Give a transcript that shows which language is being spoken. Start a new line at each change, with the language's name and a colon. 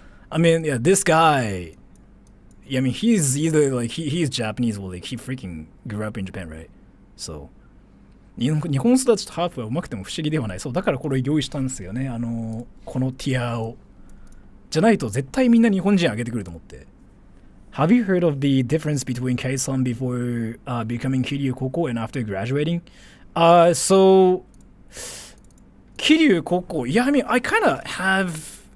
English: I mean, yeah, this guy. Yeah, I mean, he's either like he's Japanese or like he freaking grew up in Japan, right? So.
Japanese: 日本育ちとハーフは上手くても不思議ではない。そうだからこれを用意したんですよね。このティアをじゃないと絶対みんな日本人上げてくると思って。
English: Have you heard of the difference between Kei-san before becoming Kiryu Koko and after graduating? So Kiryu Koko, yeah, I mean, I kind of have.